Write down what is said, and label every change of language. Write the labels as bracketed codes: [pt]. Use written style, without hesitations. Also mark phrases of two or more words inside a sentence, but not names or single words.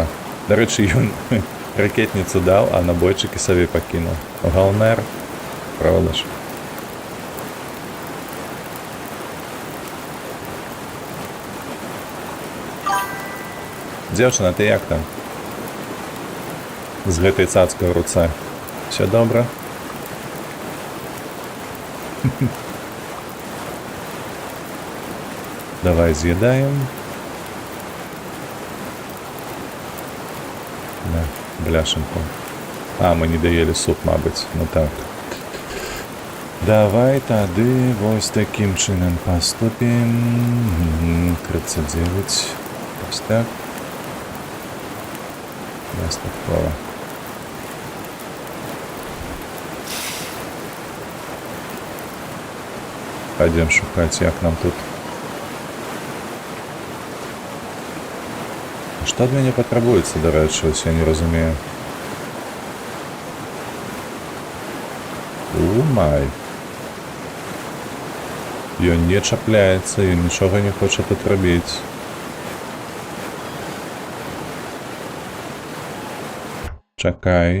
[be] Дарэчы, ён ракетніцу даў, а набойчыкі сабе пакінуў. [ru] Галнер, правда ж? [be] Дзяўчына, ты як там? з гэтай цацкай у руцэ. [uk] Все добра? Давай з'їдаємо. [ru] Да, бляшенку. [uk] А, ми не доїли суп, мабуть. Ну так. Давай [be] тады вось [uk] таким чином поступим. 39. Ось так. Наступково. [ru] Пойдем шукать, як нам тут. Что от меня потребуется, [uk] до речі, ось я не розумію. Май. [be] Ён не чапляецца, ён нічога не хоча тут рабіць. Чакай.